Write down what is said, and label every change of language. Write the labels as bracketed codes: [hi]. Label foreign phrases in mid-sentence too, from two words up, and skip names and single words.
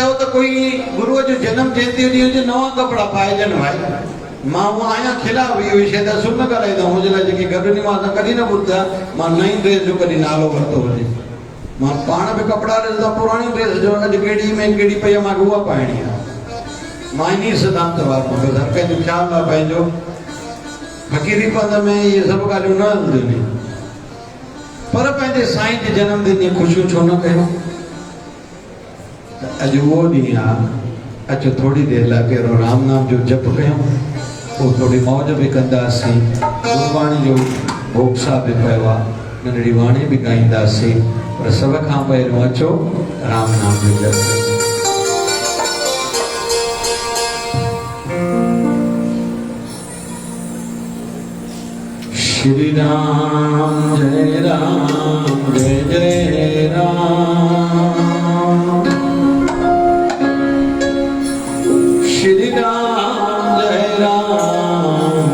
[sd] त कोई गुरुअ जो जनम जयंती ॾींहुं जो नवां कपिड़ा पाइजनि भाई मां उहा आहियां खिलाफ़ इहो विषय त सुन ॻाल्हाईंदा मुंहिंजे लाइ जेके गॾु मां त कॾहिं न ॿुधां मां नई ड्रेस जो कॾहिं नालो वरितो हुजे मां पाण बि कपिड़ा ॾिसंदा पुराणी ड्रेस जो अॼु कहिड़ी में कहिड़ी पई आहे मूंखे उहा पाइणी आहे मां इन सिद्धांत वारो मूंखे हर कंहिंजो ख़्यालु आहे पंहिंजो फ़क़ीरी पंध में इहे सभु ॻाल्हियूं न हलंदियूं पर पंहिंजे साईं जे जनमदिन जी ख़ुशियूं छो न कयूं अॼु उहो ॾींहुं आहे अचो थोड़ी देरि लाइ कहिड़ो राम नाम जो जप कयूं पोइ थोरी मौज बि कंदासीं गुरबाणी जो भोग साहब बि पियो आहे नंढड़ी वाणी बि ॻाईंदासीं पर सभ खां पहिरियों अचो राम नाम जो जप कयूं [hi] श्री राम जय राम श्री राम जय राम